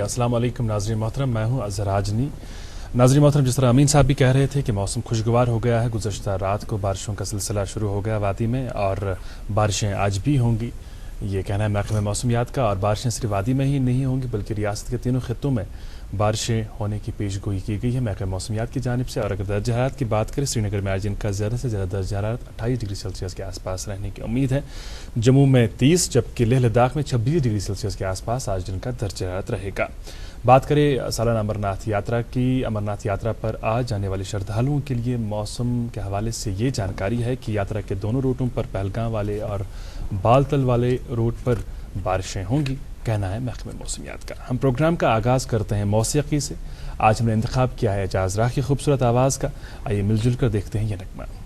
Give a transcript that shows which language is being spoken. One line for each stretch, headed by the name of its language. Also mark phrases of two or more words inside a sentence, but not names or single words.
Urdu: السلام علیکم ناظرین محترم، میں ہوں اظہر عاجنی۔ ناظرین محترم، جس طرح امین صاحب بھی کہہ رہے تھے کہ موسم خوشگوار ہو گیا ہے، گزشتہ رات کو بارشوں کا سلسلہ شروع ہو گیا وادی میں، اور بارشیں آج بھی ہوں گی، یہ کہنا ہے محکمہ موسمیات کا۔ اور بارشیں صرف وادی میں ہی نہیں ہوں گی بلکہ ریاست کے تینوں خطوں میں بارشیں ہونے کی پیش گوئی کی گئی ہے محکمہ موسمیات کی جانب سے۔ اور اگر درجہ حرارت کی بات کریں، سری نگر میں آج ان کا زیادہ سے زیادہ درجہ حرارت 28 ڈگری سیلسیس کے آس پاس رہنے کی امید ہے، جموں میں 30، جبکہ لیہ لداخ میں 26 ڈگری سیلسیس کے آس پاس آج دن کا درجہ حرارت رہے گا۔ بات کریں سالانہ امرناتھ یاترا کی، امرناتھ یاترا پر آج جانے والے شردھالوؤں کے لیے موسم کے حوالے سے یہ جانکاری ہے کہ یاترا کے دونوں روٹوں پر، پہلگام والے اور بالتل والے روٹ پر بارشیں ہوں گی، کہنا ہے محکمہ موسمیات کا۔ ہم پروگرام کا آغاز کرتے ہیں موسیقی سے۔ آج ہم نے انتخاب کیا ہے اعجاز راہ کی خوبصورت آواز کا، آئیے مل جل کر دیکھتے ہیں یہ نغمہ۔